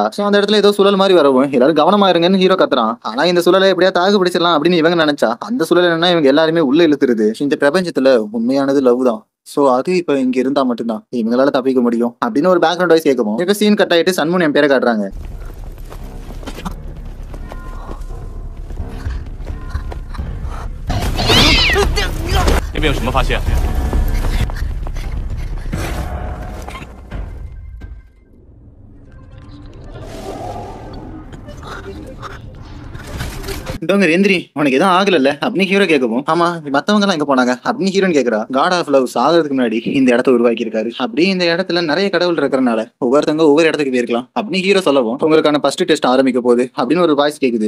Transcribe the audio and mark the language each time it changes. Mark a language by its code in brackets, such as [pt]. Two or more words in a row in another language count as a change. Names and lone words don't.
[ta] சோ அந்த இடத்துல ஏதோ சுழல் மாதிரி வரவும் எல்லாரும் கவனமா இருங்கன்னு ஹீரோ கத்துறான். ஆனா இந்த சூழலை எப்படியா தாக்கு பிடிச்சிடலாம் அப்படின்னு இவங்க நினைச்சா அந்த சூழல் என்னன்னா இவங்க எல்லாருமே உள்ள இழுத்துருது. இந்த பிரபஞ்சத்துல உண்மையானது லவ் தான். சோ அது இப்ப இங்க இருந்தா மட்டும்தான் இவங்களால தப்பிக்க முடியும் அப்படின்னு ஒரு [en] background voice [ta] கேட்கும். இப்ப [en] scene cut [ta] ஆயிட்டு சன்முன் என் பேரை காட்டுறாங்க. [zh] 那边有什么发现？ [ta] எந்திரி உனக்கு எதுவும் ஆகல அப்படின்னு ஹீரோ கேட்கவும், ஆமா மத்தவங்க எல்லாம் எங்க போனாங்க அப்படின்னு ஹீரோன் கேக்குறா. காட் ஆஃப் லவ் சாகிறதுக்கு முன்னாடி இந்த இடத்த உருவாக்கி இருக்காரு. அப்படி இந்த இடத்துல நிறைய கடவுள் இருக்கிறனால ஒவ்வொருத்தவங்க ஒவ்வொரு இடத்துக்கு போயிருக்கலாம் அப்படின்னு ஹீரோ சொல்லவும், உங்களுக்கான [en] first test [ta] ஆரம்பிக்க போகுது அப்படின்னு ஒரு வாய்ஸ் கேக்குது.